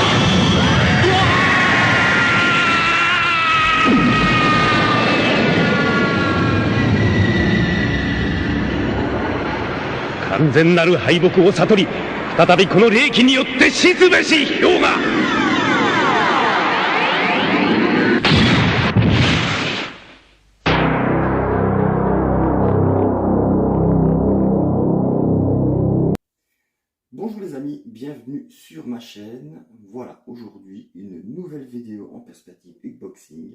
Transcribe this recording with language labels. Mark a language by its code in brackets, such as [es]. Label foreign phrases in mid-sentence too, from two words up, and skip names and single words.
[ja] 完全なる敗北を悟り、再びこの霊気によって死すべし氷河。 [fr] Bonjour les amis, bienvenue sur ma chaîne. Voilà, aujourd'hui une nouvelle vidéo en perspective Unboxing.